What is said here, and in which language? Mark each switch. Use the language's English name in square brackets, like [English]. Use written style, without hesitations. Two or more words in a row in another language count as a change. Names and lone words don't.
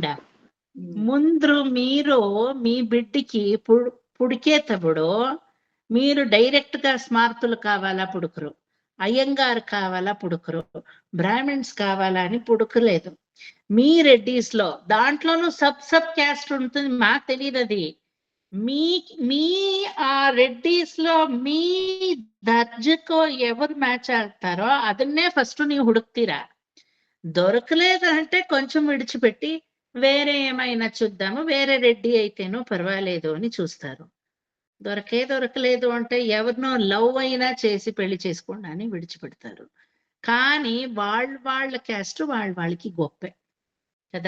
[Telugu] ముందు మీరు మీ బిడ్డకి పుడికేతప్పుడు మీరు డైరెక్ట్ గా స్మార్తులు కావాలా పుడుకురు, అయ్యంగారు కావాలా పుడుకురు, బ్రాహ్మిన్స్ కావాలా అని పుడుకులేదు. మీ రెడ్డిస్ లో దాంట్లోనూ [English] sub caste [Telugu] ఉంటుంది, మాకు తెలియదు అది. మీ ఆ రెడ్డిస్ లో మీ దర్జకో ఎవరు మ్యాచ్ ఆడతారో ಅದನ್ನೇ ఫస్ట్ [Kannada] ನೀವು ಹುಡುಕ್ತೀರಾ. [Telugu] దొరకలేదు అంటే కొంచెం విడిచిపెట్టి వేరే ఏమైనా చూద్దాము, వేరే రెడ్డి అయితేనో పర్వాలేదు అని చూస్తారు. దొరకలేదు అంటే ఎవరినో లవ్ అయినా చేసి పెళ్లి చేసుకోండి అని విడిచిపెడతారు. కానీ వాళ్ళ క్యాస్ట్ వాళ్ళకి గొప్పే కదా.